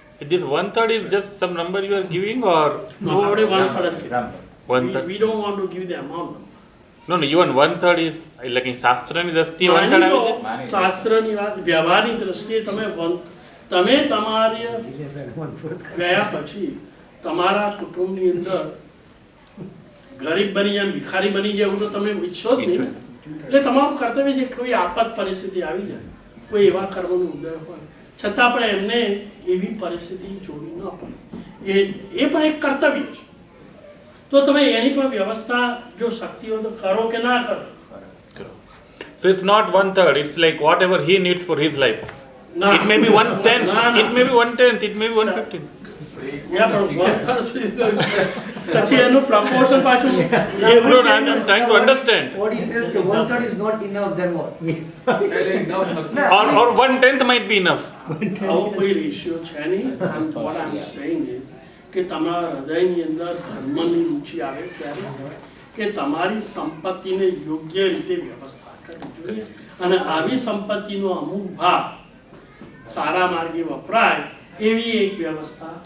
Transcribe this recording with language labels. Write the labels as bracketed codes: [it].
[en] This 1/3 is just some number you are giving, or No, already 1/3 is given. 1/3? We don't want to give the amount. No, even 1/3 is like in [gu] શાસ્ત્રની દ્રષ્ટિએ [en] 1/3 [gu] માની લો, આવે છે. શાસ્ત્રની વાત, વ્યવહારની દ્રષ્ટિએ તમે તમારી ગયા પછી તમારા કુટુંબની અંદર ગરીબ બની જાય, ભિખારી બની જાય એવું તો તમે ઈચ્છો જ નહીં ને. એટલે તમારું કર્તવ્ય છે કોઈ આપત પરિસ્થિતિ આવી જાય, કોઈ એવા કર્મનો ઉદય હોય છતાં પણ એમને એવી પરિસ્થિતિ જોવી ન પડે, એ પણ એક કર્તવ્ય છે. તો તમે એની પણ વ્યવસ્થા જો શક્તિ હોય તો કરો કે ના કરો. [en] So it's not 1/3, it's like whatever he needs for his life. [gu] ના. [en] It may be 1/10, [gu] ના, ના. [en] it may be 1/10, it may be 1/15. Yeah, but 1/3 [gu] પછી એનું [en] proportion પાછું No, [gu] એવું [en] no, [gu] છે. [en] I'm trying to understand. What he says કે 1/3 is not enough, then what? [gu] એટલે enough નથી. [en] Or 1/10 might be enough. [gu] આવો કોઈ રેશિયો છે નહીં. [en] What I'm saying is [gu] કે તમારા હૃદયની અંદર ધર્મની રુચિ આવે ત્યારે કે તમારી સંપત્તિને યોગ્ય રીતે વ્યવસ્થા કરવી જોઈએ અને આવી સંપત્તિનો અમુક ભાગ સારા માર્ગે વપરાય એવી એક વ્યવસ્થા